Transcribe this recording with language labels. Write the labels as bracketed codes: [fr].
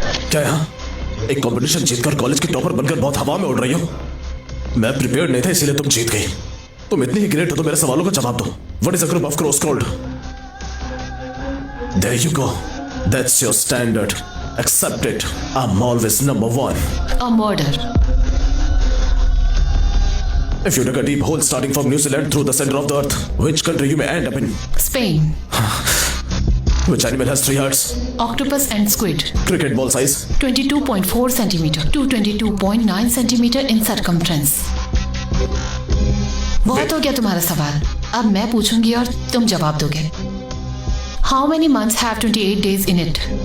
[hi] क्या यहाँ एक कंपटीशन जीतकर कॉलेज की टॉपर बनकर बहुत हवा में उड़ रही हो? मैं प्रिपेयर्ड नहीं था इसीलिए तुम जीत गई। तुम इतनी ही ग्रेट हो तो मेरे सवालों का जवाब दो। [en] What is a group of crows called? There you go, that's your standard, accept it. I am always number 1। A murder. If you dig a deep hole starting from New Zealand through the center of the earth, which country you may end up in? Spain. Which animal has 3 hearts? Octopus and squid. Cricket ball size? 22.4 centimeter to 22.9 centimeter in circumference. [hi] बहुत हो गया तुम्हारा सवाल। अब मैं पूछूंगी और तुम जवाब दोगे। [en] How many months have 28 days in it?